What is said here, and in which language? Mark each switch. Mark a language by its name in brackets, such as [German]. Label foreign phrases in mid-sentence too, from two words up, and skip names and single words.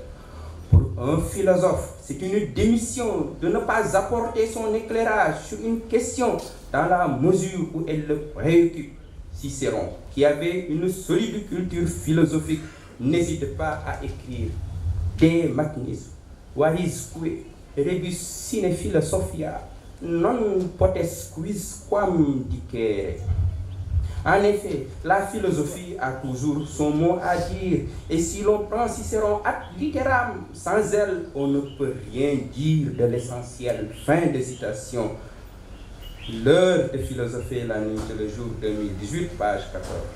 [French] Pour un philosophe, c'est une démission de ne pas apporter son éclairage sur une question dans la mesure où elle le préoccupe. Cicéron, qui avait une solide culture philosophique, n'hésite pas à écrire [Latin] De magnis, varisque, rebus sine philosophia, non potest quis quam dicere. [French] En effet, la philosophie a toujours son mot à dire, et si l'on prend Cicéron [Latin] ad litteram, [French] sans elle, on ne peut rien dire de l'essentiel. Fin de citation. L'heure de philosopher la nuit et le jour 2018, page 14.